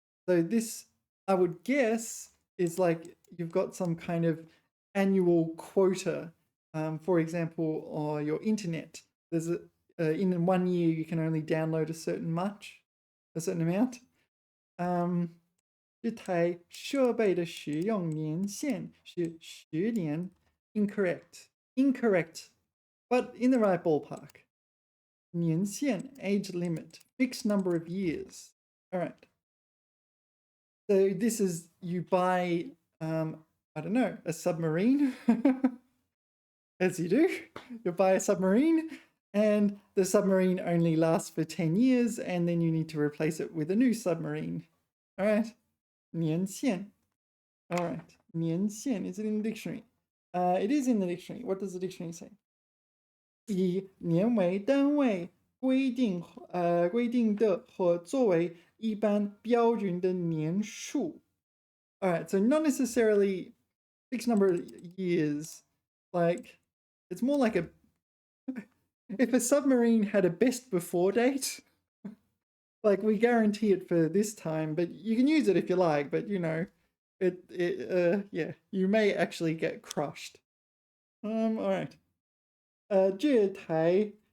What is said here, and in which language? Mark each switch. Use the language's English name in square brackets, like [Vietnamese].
[English] So this, I would guess, is like you've got some kind of annual quota. For example, on your internet, there's in 1 year you can only download a certain amount. [Chinese] 这台设备的使用年限是10年. [English] Incorrect, but in the right ballpark. 年限, age limit, fixed number of years. All right. So this is, you buy, I don't know, a submarine, as you do. You buy a submarine, and the submarine only lasts for 10 years, and then you need to replace it with a new submarine. All right. 年限.All right. 年限.Is it in the dictionary? It is in the dictionary. What does the dictionary say? [Chinese] 以年为单位规定的或作为一般标准的年数. [English] All right. So not necessarily fixed number of years. Like, it's more like if a submarine had a best before date, like we guarantee it for this time, but you can use it if you like, but you know, yeah, you may actually get crushed. All right. 这台